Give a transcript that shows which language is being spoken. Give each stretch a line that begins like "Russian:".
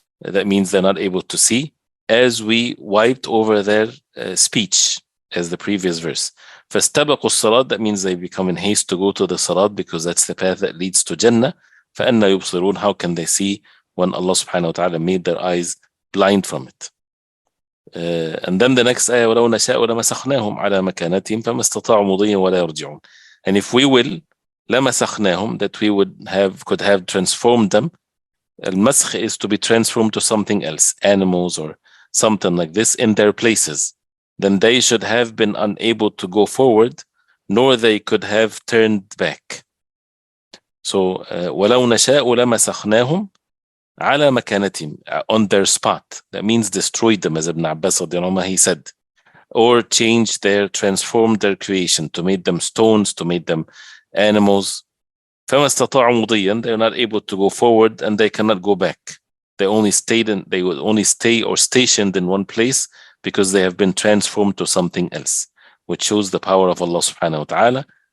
English: That means they're not able to see, as we wiped over their speech, as the previous verse.
Arabic: فَاسْتَبَقُوا الصَّرَاطِ,
English: that means they become in haste to go to the Sarat, because that's the path that leads to Jannah.
Arabic: فَأَنَّ يُبْصِرُونَ,
English: how can they see when Allah subhanahu wa ta'ala made their eyes blind from it? And then the next ayah,
Arabic: وَلَوْ نَشَاءُ لَمَسَخْنَاهُمْ عَلَى مَكَانَتِهِمْ فَمَا اسْتَطَاعُوا مُضِيًّا وَلَا يَرْجِعُونَ.
English: And if we will, لَمَسَخْنَاهُم, that we could have transformed them. Al-masakh is to be transformed to something else, animals or something like this, in their places. Then they should have been unable to go forward, nor they could have turned back. So,
Arabic: وَلَوْ نَشَاءُ لَمَسَخْنَاهُمْ عَلَى مَكَانَتِهِمْ,
English: on their spot. That means destroyed them, as Ibn Abbas he said. Or changed transformed their creation, to make them stones, to make them animals.
Arabic: فَمَا اسْتَطَاعُوا مُضِيًّا,
English: they're not able to go forward, and they cannot go back. They would only stay or stationed in one place, because they have been transformed to something else, which shows the power of Allah subhanahu wa ta'ala.